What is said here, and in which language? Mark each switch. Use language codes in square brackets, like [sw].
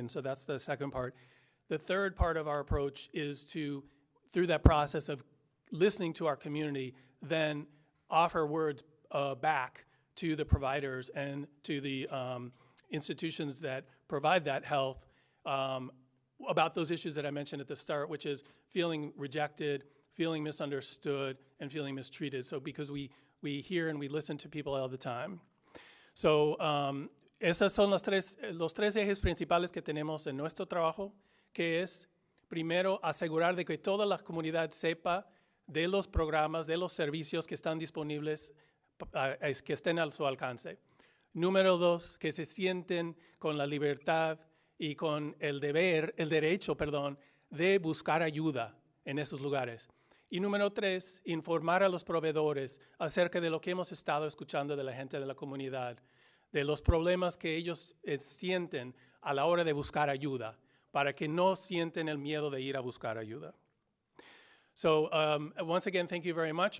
[en] And so that's the second part. The third part of our approach is to, through that process of listening to our community, then offer words back to the providers and to the institutions that provide that health about those issues that I mentioned at the start, which is feeling rejected, feeling misunderstood, and feeling mistreated. So because we hear and we listen to people all the time. [es] So esos son los tres ejes principales que tenemos en nuestro trabajo, que es, primero, asegurar de que toda la comunidad sepa de los programas, de los servicios que están disponibles, que estén a su alcance. Número dos, que se sienten con la libertad y con el derecho, de buscar ayuda en esos lugares. Y número tres, informar a los proveedores acerca de lo que hemos estado escuchando de la gente de la comunidad, de los problemas que ellos sienten a la hora de buscar ayuda, para que no sienten el miedo de ir a buscar ayuda. [en] So once again, thank you very much.